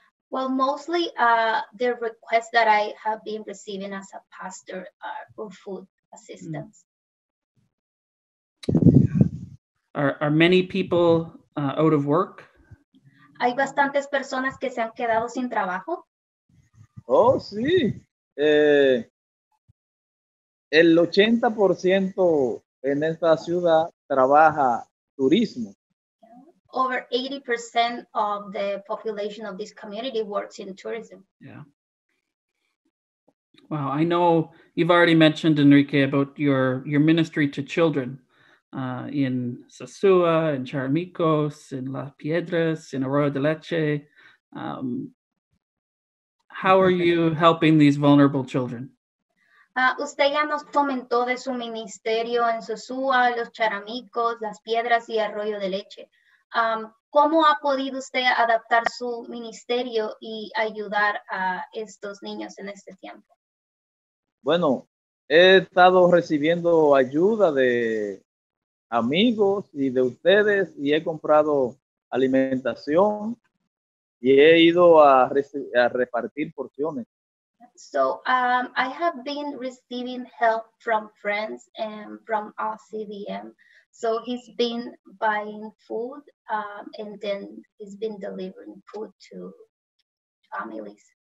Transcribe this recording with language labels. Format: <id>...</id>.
<en>Well, mostly the requests that I have been receiving as a pastor are for food assistance. Are many people out of work?</en> <es>Hay bastantes personas que se han quedado sin trabajo. Oh, sí. El 80% en esta ciudad trabaja turismo.</es> <en>Over 80% of the population of this community works in tourism. Yeah. Wow, I know you've already mentioned, Enrique, about your ministry to children in Sosua, in Charimicos, in Las Piedras, in Arroyo de Leche. How are you helping these vulnerable children?</en> <es>Usted ya nos comentó de su ministerio en Sosua, los Charimicos, Las Piedras y Arroyo de Leche. ¿Cómo ha podido usted adaptar su ministerio y ayudar a estos niños en este tiempo? Bueno, he estado recibiendo ayuda de amigos y de ustedes y he comprado alimentación y he ido a repartir porciones.</es> <en>So I have been receiving help from friends and from our CBM. So he's been buying food and then he's been delivering food to families.</en>